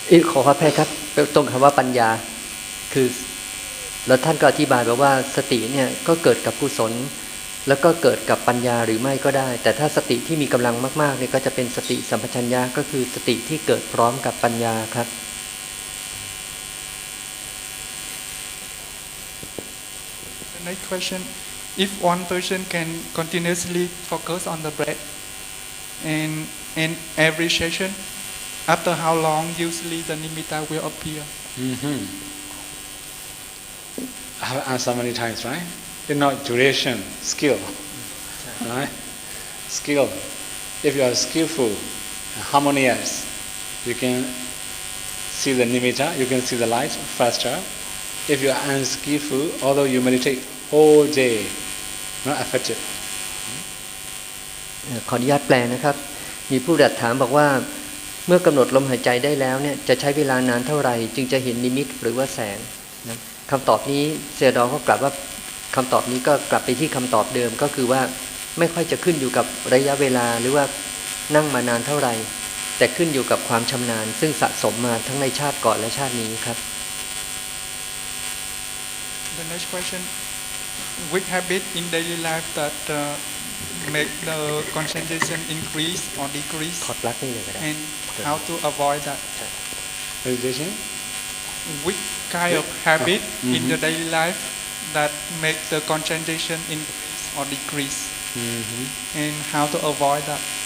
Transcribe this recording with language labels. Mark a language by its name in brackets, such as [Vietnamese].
[Thai] ขอพระแพทย์ครับตรงคำว่าปัญญาคือแล้วท่านก็อธิบายบอกว่าสติเนี่ยก็เกิดกับกุศลแล้วก็เกิดกับปัญญาหรือไม่ก็ได้แต่ถ้าสติที่มีกำลังมากๆเนี่ยก็จะเป็นสติสัมปชัญญะก็คือสติที่เกิดพร้อมกับปัญญาครับ [English] The next question: if one person can continuously focus on the breath and every session, after how long usually the nimitta will appear? I have answered many times, right? It's not duration, skill, right? Skill. If you are skillful, harmonious, you can see the nimitta, you can see the light faster. If you are unskillful, although you meditate all day, not effective. [Thai] ขออนุญาตแปลนะครับมีผู้ดัดถามบอกว่าเมื่อกำหนดลมหายใจได้แล้วเนี่ยจะใช้เวลานานเท่าไหร่จึงจะเห็นนิมิตหรือว่าแสงนะคำตอบนี้เซดอก็กลับว่าคำตอบนี้ก็กลับไปที่คำตอบเดิมก็คือว่าไม่ค่อยจะขึ้นอยู่กับระยะเวลาหรือว่านั่งมานานเท่าไหร่แต่ขึ้นอยู่กับความชำนาญซึ่งสะสมมาทั้งในชาติก่อนและชาตินี้ครับ [English] The next question: which habit in daily life that make the concentration increase or decrease, [Thai] ถอดปลั๊กนี่เลยก็ได้ [English] and how to avoid that? Meditation? Which kind of habit in the daily life that make the concentration increase or decrease, and how to avoid that?